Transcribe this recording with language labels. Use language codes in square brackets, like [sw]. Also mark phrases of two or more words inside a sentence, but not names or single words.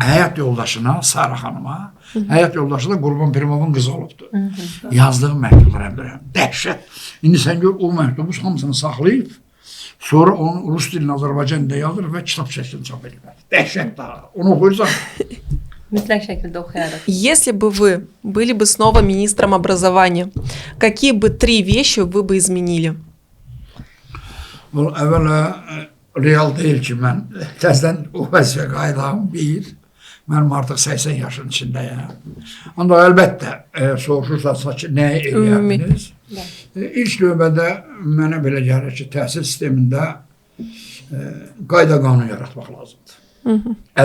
[az] Həyat yoldaşına, Sara xanıma, həyat yoldaşı da Qurban Pirimovun qızı olubdur. Yazdığı məktublar əmdirəm, dəhşət. İndi sən gör, o məktubu hamısını saxlayıb, sonra onu rus dilini Azərbaycan dilində yazır və kitab şəklini çap edirlər. Dəhşət daha, onu oxuyursan. Mütləq şəkildə oxuyarıq. [ru] Если бы вы были бы снова министром образования, какие бы 3 вещи вы бы изменили? [az] Əvvələ, real deyil ki, mən təzdən o vəzifə qaydam, mənim artıq 80 yaşın içindəyəm. Ancaq əlbəttə, soruşursansa ki, nə eləyərdiniz? İlk növbədə mənə belə gəlir ki, təhsil sistemində qayda-qanun yaratmaq lazımdır.